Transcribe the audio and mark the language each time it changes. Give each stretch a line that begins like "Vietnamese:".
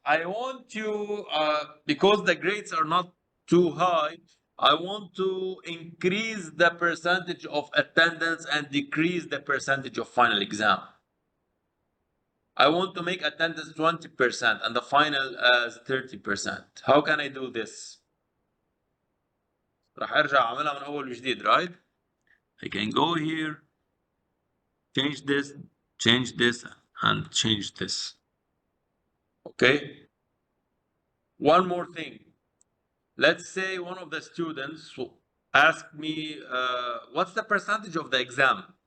English: I want you, because the grades are not too high, I want to increase the percentage of attendance and decrease the percentage of final exam. I want to make attendance 20% and the final as 30%. How can I do this?
Arabic: راح ارجع اعملها من اول وجديد right.
English: I can go here, change this and change this. Okay. One more thing. Let's say one of the students asked me, what's the percentage of the exam?